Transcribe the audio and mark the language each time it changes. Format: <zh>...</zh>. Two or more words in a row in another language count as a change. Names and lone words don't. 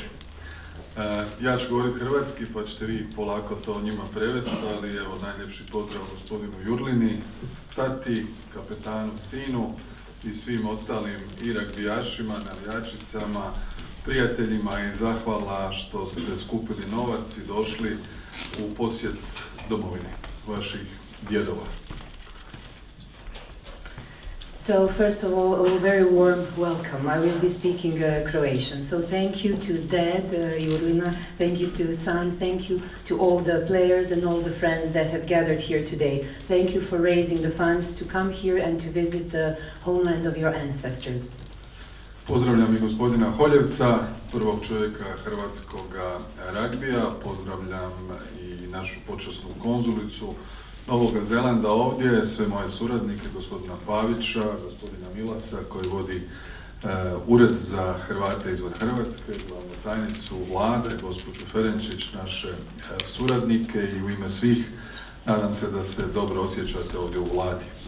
<hr>Ja ću govoriti hrvatski, pa ćete vi polako to njima prevesti, ali evo najljepši pozdrav gospodinu Jurlini, tati, kapetanu, sinu i svim ostalim i ragbijašima, navijačicama, prijateljima, i zahvala što ste skupili novac i došli u posjet domovini vaših djedova.</hr> <en>So first of all, a very warm welcome. I will be speaking Croatian. So thank you to Dad, Jurlina, thank you to Son, thank you to all the players and all the friends that have gathered here today. Thank you for raising the funds to come here and to visit the homeland of your ancestors.</en> <hr>Pozdravljam i gospodina Holjevca, prvog čovjeka hrvatskog ragbija, pozdravljam i našu počasnu konzulicu Novoga Zelanda ovdje, sve moje suradnike, gospodina Pavića, gospodina Milasa koji vodi Ured za Hrvate izvan Hrvatske, glavnu tajnicu Vlade, gospođu Ferenčić, naše suradnike, i u ime svih nadam se da se dobro osjećate ovdje u Vladi.</hr>